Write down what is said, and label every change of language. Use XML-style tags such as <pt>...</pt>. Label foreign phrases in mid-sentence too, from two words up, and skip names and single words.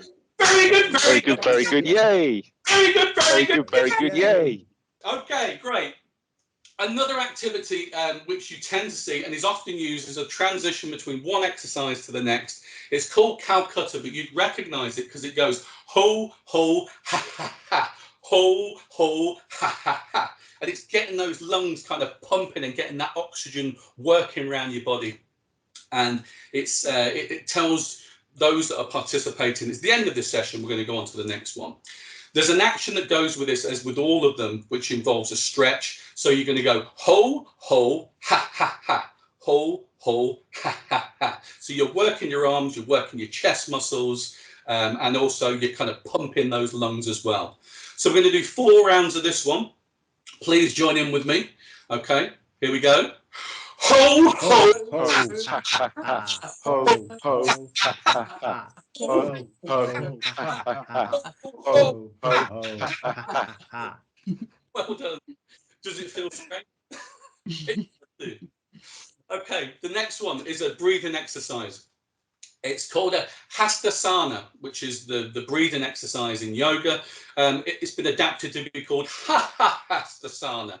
<en>Very good, yay! Okay, great. Another activity which you tend to see and is often used as a transition between one exercise to the next, it's called Calcutta, but you'd recognize it because it goes ho, ho, ha, ha, ha, ho, ho, ha, ha, ha. And it's getting those lungs kind of pumping and getting that oxygen working around your body. And it tells those that are participating, it's the end of this session, we're going to go on to the next one. There's an action that goes with this, as with all of them, which involves a stretch. So you're going to go ho, ho, ha, ha, ha, ho, ho, ha, ha, ha. So you're working your arms, you're working your chest muscles, and also you're kind of pumping those lungs as well. So we're going to do 4 rounds of this one. Please join in with me. Okay, here we go. Ho, ho, ho, ha, ha, ha. Ho, ho, ha, ha, ha. Ho, ho, ha, ha, ha. Ho, ho, ha, ha, ha. well done. Does it feel strange? Okay, the next one is a breathing exercise. It's called a hastasana, which is the breathing exercise in yoga. It's been adapted to be called hastasana.</en>